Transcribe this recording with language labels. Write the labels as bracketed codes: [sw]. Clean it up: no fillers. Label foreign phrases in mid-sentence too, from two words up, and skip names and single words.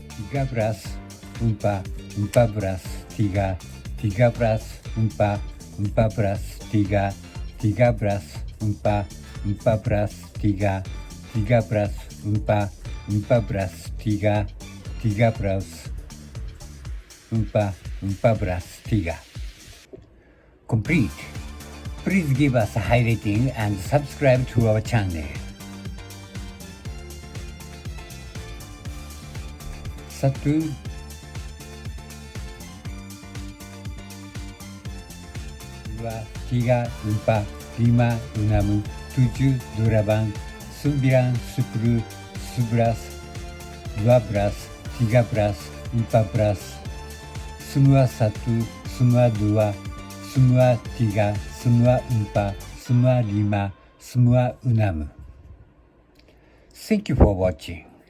[id] tiga belas, empat belas, tiga belas, empat belas, tiga belas, empat belas, tiga belas, empat belas, tiga belas, empat belas, tiga. [en] Complete. Please give us a high rating and subscribe to our channel. [id] Satu, dua, tiga, empat, lima, enam, tujuh, delapan, sembilan, sepuluh, sebelas, dua belas, tiga belas, empat belas, semua satu, semua dua, semua tiga, semua empat, semua lima, semua enam. [en] Thank you for watching.